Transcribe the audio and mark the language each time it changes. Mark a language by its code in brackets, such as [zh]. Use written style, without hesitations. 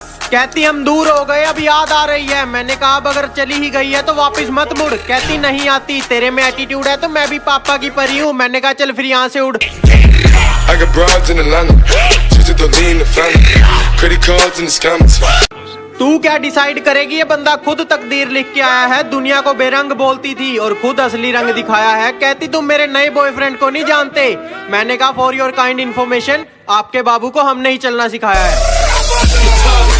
[hi] कहती हम दूर हो गए, अब याद आ रही है। मैंने कहा अब अगर चली ही गई है तो वापस मत मुड़। कहती नहीं आती, तेरे में एटीट्यूड है तो मैं भी पापा की परी हूँ। मैंने कहा चल फिर यहाँ से उड़। [en] I got broads in Atlanta, just to lean the family, credit cards and the scammers. [hi] तू क्या डिसाइड करेगी? ये बंदा खुद तकदीर लिख के आया है। दुनिया को बेरंग बोलती थी और खुद असली रंग दिखाया है। कहती तुम मेरे नए बॉयफ्रेंड को नहीं जानते। मैंने कहा [en] for your kind information, [hi] आपके बाबू को हमने ही चलना सिखाया है।